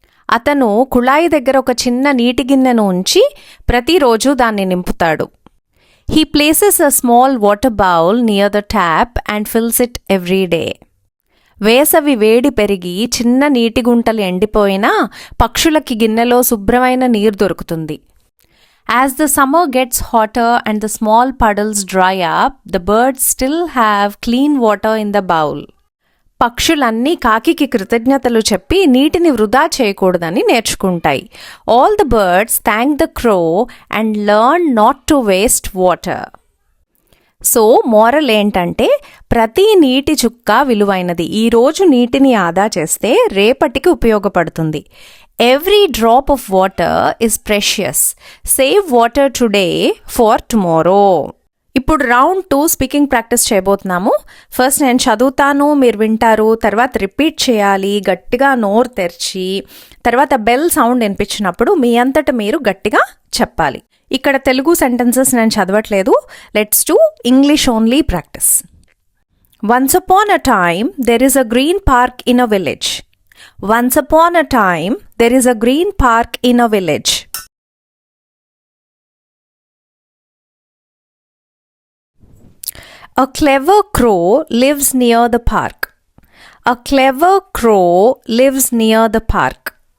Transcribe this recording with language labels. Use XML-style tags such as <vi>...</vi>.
<te>అతను కుళాయి దగ్గర ఒక చిన్న నీటి గిన్నెను ఉంచి ప్రతిరోజు దాన్ని నింపుతాడు.</te> <en>He places a small water bowl near the tap and fills it every day.</en> <te>వేసవి వేడి పెరిగి చిన్న నీటి గుంటలు ఎండిపోయినా పక్షులకి గిన్నెలో శుభ్రమైన నీరు దొరుకుతుంది.</te> <en>As the summer gets hotter and the small puddles dry up, the birds still have clean water in the bowl.</en> <te>పక్షులన్నీ కాకికి కృతజ్ఞతలు చెప్పి నీటిని వృధా చేయకూడదని నేర్చుకుంటాయి.</te> <en>All the birds thank the crow and learn not to waste water.</en> <te>So moral ఏంటంటే ప్రతి నీటి చుక్క విలువైనది. ఈరోజు నీటిని ఆదా చేస్తే రేపటికి ఉపయోగపడుతుంది.</te> <en>Every drop of water is precious. Save water today for tomorrow.</en> <te>ఇప్పుడు రౌండ్ 2 స్పీకింగ్ ప్రాక్టీస్ చేయబోతున్నాము. ఫస్ట్ నేను చదువుతాను, మీరు వింటారు, తర్వాత రిపీట్ చేయాలి గట్టిగా నోరు తెరిచి. తర్వాత బెల్ సౌండ్ వినిపించినప్పుడు మీ అంతట మీరు గట్టిగా చెప్పాలి. ఇక్కడ తెలుగు సెంటెన్సెస్ నేను చదవట్లేదు.</te> <en>Let's do English only practice. Once upon a time there is a green park in a village. Once upon a time, there is a green park in a village. A clever crow lives near the park. A clever crow lives near the park.</en>